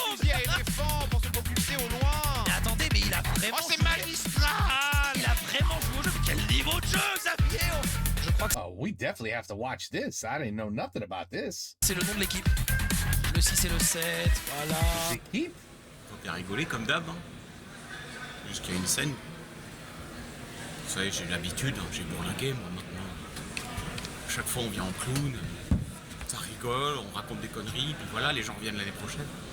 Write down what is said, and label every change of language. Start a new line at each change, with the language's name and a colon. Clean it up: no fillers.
French: Fusil à éléphant pour se propulser au loin. Mais attendez, mais il a vraiment... Oh, c'est magistral. Il a vraiment joué au jeu. Mais quel niveau de jeu, Xavier. Je crois que
English: Oh, we definitely have to watch this. I didn't know nothing about this.
French: c'est le nom de l'équipe. Le 6 et le 7, voilà.
English: Is it heat?
French: On peut rigoler comme d'hab. Hein. Jusqu'à une scène. Vous savez, j'ai l'habitude, hein, j'ai bourlingué moi maintenant. Chaque fois on vient en clown, ça rigole, on raconte des conneries, puis voilà, les gens reviennent l'année prochaine.